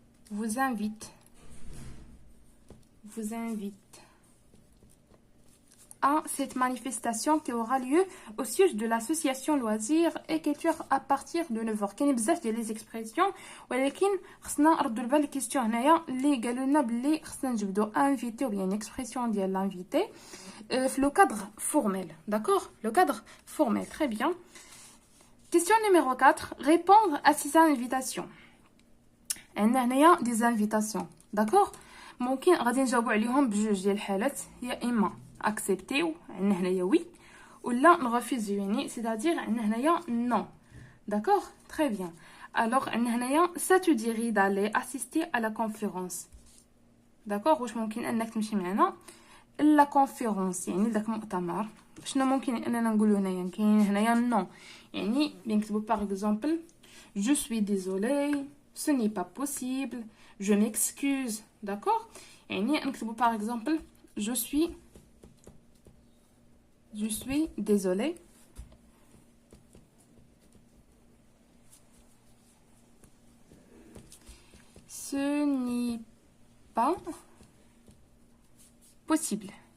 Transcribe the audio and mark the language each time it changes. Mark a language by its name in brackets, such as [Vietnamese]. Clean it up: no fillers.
[French] vous invite à cette manifestation qui aura lieu au siège de l'association loisirs et culture à partir de 9h. [Arabic] كاين بزاف ديال لي اكسبرسيون ولكن خصنا نردوا البال الكيستيون هنايا اللي قالوا لنا بلي خصنا نجبدوا انفيتي ou bien expression ديال l'invité في لو cadre formel. [French] D'accord, le cadre formel. Très bien. Question numéro 4, répondre à ces invitations. [Arabic] عندنا هنايا [French] des invitations. [Arabic] D'accord, ممكن غادي نجاوبوا عليهم بجوج ديال الحالات، يا اما accepter عندنا هنايا oui ولا نغفيزيو يعني c'est-à-dire عندنا هنايا non. [French] D'accord, très bien. Alors [Arabic] عندنا هنايا [French] ça te dirait d'aller assister à la conférence. [Arabic] D'accord, واش ممكن انك تمشي معنا لا كونفيرونس يعني لذاك المؤتمر. شنو ممكن اننا نقولوا هنايا؟ كاين هنايا non يعني بنكتبوا [French] par exemple je suis désolé, ce n'est pas possible, je m'excuse. D'accord, [Arabic] يعني نكتبوا [French] par exemple je suis désolée, ce n'est pas possible.